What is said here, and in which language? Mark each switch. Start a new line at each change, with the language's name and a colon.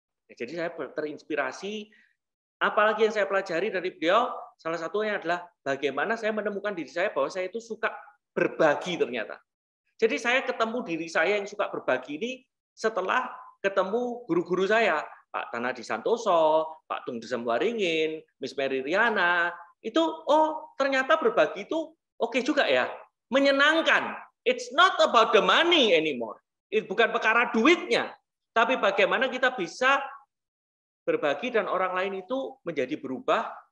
Indonesian: Ya, jadi saya terinspirasi, apalagi yang saya pelajari dari beliau, salah satunya adalah bagaimana saya menemukan diri saya bahwa saya itu suka berbagi ternyata. Jadi saya ketemu diri saya yang suka berbagi ini setelah ketemu guru-guru saya, Pak Tanadi Santoso, Pak Tung Desemwaringin, Miss Mary Riana, itu ternyata berbagi itu oke juga ya, menyenangkan.
English: It's not about the money anymore.
Indonesian: Bukan perkara duitnya, tapi bagaimana kita bisa berbagi dan orang lain itu menjadi berubah.